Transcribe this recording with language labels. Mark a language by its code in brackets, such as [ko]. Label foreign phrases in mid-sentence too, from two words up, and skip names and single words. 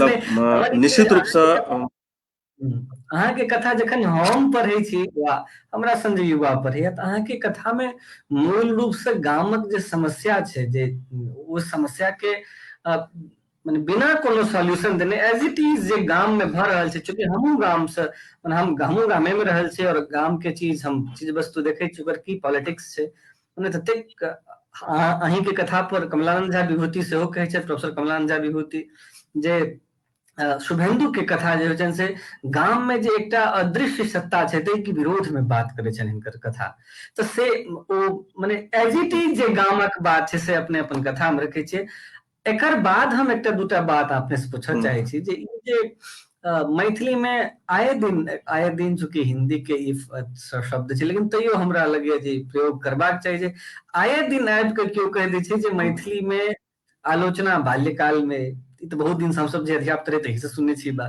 [mai] मतलब निश्चित रूप से अहाँके कथा जखन हम पढ़ै छी वा हमरा सन जे युवा पढ़ैया तऽ अहाँके कथा में मूल रूप से गामक जे समस्या छै, जे ओ समस्या के माने बिना कोनो सॉल्यूशन देने [en] as it is [mai] जे गाम में भऽ रहल छै, चूंकि हमहूँ गाम से हम गामे में रहल छी और गाम के चीज वस्तु देखै छी, ओकर की पॉलिटिक्स छै ओने ततेक अहीं के कथा पर कमलानंद झा विभूति सेहो कहै छथि, प्रोफेसर कमलानंद झा विभूति, जे शुभेन्दु के कथा जे छनि से गाम में जे एकटा अदृश्य सत्ता छै ताहि के विरोध में बात करे छनि हिनकर कथा। तऽ से ओ माने [en] as it is [mai] जे गामक बात छै से अपने अपन कथा में रखै छियै। एकर बाद हम एकटा दूटा बात अपने से पूछऽ चाहै छी जे ई जे मैथिली में आए दिन चूंकि हिंदी के ई शब्द छै, लेकिन तैयो हमरा लगैया जे प्रयोग करबाक चाही जे आए दिन आबि कऽ केओ कहि दै छै जे मैथिली में आलोचना बाल्यकाल में, ई तऽ बहुत दिन से हम सब जे अध्यापक रहे तही से सुनने छी बात।